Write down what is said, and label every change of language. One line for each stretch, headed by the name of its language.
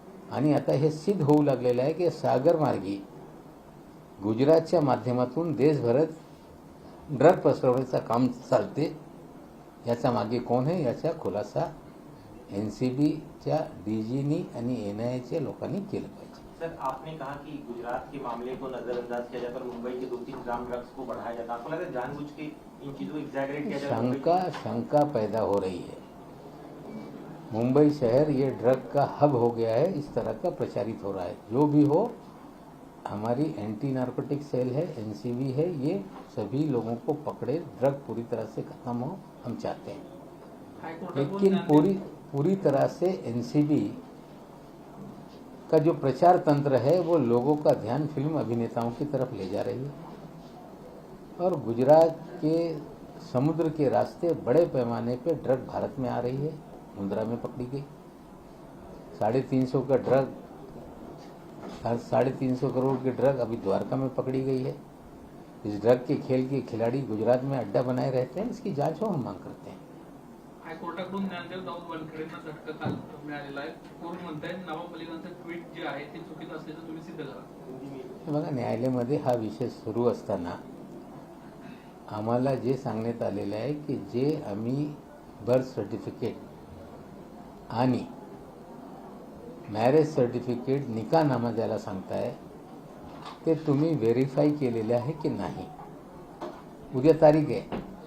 Marathi: आणि आता हे सिद्ध होऊ लागलेलं आहे की सागरमार्गी गुजरातच्या माध्यमातून देशभरात ड्रग पसरवण्याचं काम चालते. याचा मागे कोण आहे याचा खुलासा NCBच्या DGनी आणि NIAच्या लोकांनी केलं पाहिजे.
Hindi: सर, आपने कहा कि गुजरात के मामले को नजरअंदाज किया जाता और मुंबई के 2-3 ग्राम ड्रग्स को बढ़ाया जाता. आपको लगा जानबूझ के इन चीजों को एग्जैगरेट किया जाता? शंका पैदा हो रही है. मुंबई शहर ये ड्रग का हब हो गया है, इस तरह का प्रचारित हो रहा है. जो भी हो, हमारी एंटी नार्कोटिक सेल है, NCB है, ये सभी लोगों को पकड़े, ड्रग पूरी तरह से खत्म हो, हम चाहते हैं. लेकिन पूरी तरह से NCB का जो प्रचार तंत्र है वो लोगों का ध्यान फिल्म अभिनेताओं की तरफ ले जा रही है और गुजरात के समुद्र के रास्ते बड़े पैमाने पे ड्रग भारत में आ रही है. मुंद्रा में पकड़ी गई 350 का ड्रग, 350 करोड़ की ड्रग अभी द्वारका में पकड़ी गई है. इस ड्रग के खेल के खिलाड़ी गुजरात में अड्डा बनाए रहते हैं. इसकी जांच हो, हम मांग करते हैं.
Marathi: हायकोर्टाकडून ज्ञानदेव दाऊद वानखेडेंना झटका काल मिळालेला आहे. कोर्ट म्हणताय नवाब मलिकांचं ट्विट जे आहे ते चुकीचं असल्याचं तुम्ही सिद्ध करा. बघा, न्यायालयामध्ये हा विषय सुरू असताना आम्हाला जे सांगण्यात आलेलं आहे की जे आम्ही बर्थ सर्टिफिकेट आणि मॅरेज सर्टिफिकेट, निकाहनामा ज्याला सांगताय, ते तुम्ही व्हेरीफाय केलेले आहे की नाही. उद्या तारीख आहे.